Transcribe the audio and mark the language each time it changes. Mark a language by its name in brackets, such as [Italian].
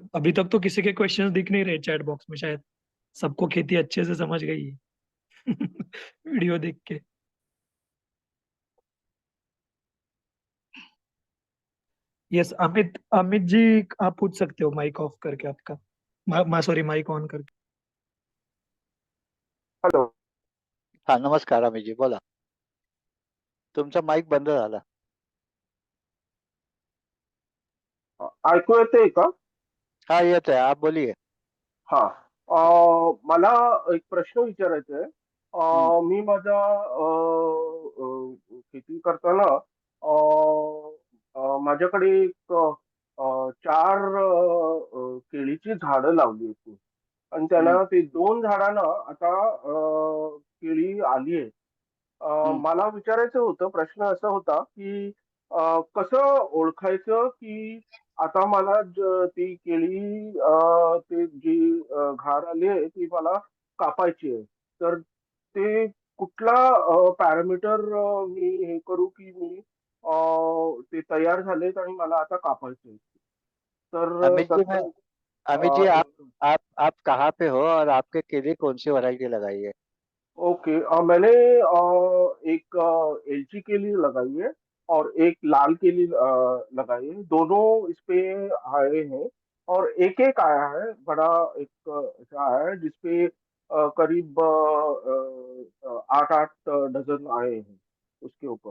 [Hindi] अभी तक तो किसी के क्वेश्चंस दिख नहीं रहे चैट बॉक्स में, शायद सबको खेती अच्छे से समझ गई है वीडियो देख के। यस, अमित अमित जी, आप पूछ सकते हो माइक ऑफ करके आपका। सॉरी, माइक ऑन करके। हॅलो. [Marathi] हाँ, नमस्कार अमित जी, बोला. तुमचा माईक बंद झाला. ऐकू येते का? हा, येत आहे, [Hindi] आप बोलिए. हा. [Marathi] मला एक प्रश्न विचारायचा आहे. हम्म. मी माझ्या शेती करताना माझ्याकडे एक चार केळीची झाडं लावली होती आणि हम्म. त्यांना ते दोन झाडांना आता केळी आली आहे. हम्म. मला विचारायचं होतं, प्रश्न असा होता की कसं ओळखायचं की आता मला ती केळी ते जी घार आली आहे ती मला कापायची आहे, तर ते कुठला पॅरामीटर मी हे करू की मी ते तयार झालेत आणि मला आता कापायचे आहेत. तर [Hindi] अमित जी, मैं [Marathi] त्याचं [Hindi] अमित जी, आप एक आप आप कहाँ पे हो और आपके केले कौन सी वैरायटी लगाई है? [English] Okay. [Hindi] मैंने एक एलची केली लगाई है और एक लाल केली लगाई है, दोनों इस पे आए हैं। और एक एक आया है बड़ा, एक ऐसा आया है जिसपे करीब 8-8 डजन आए हैं उसके ऊपर।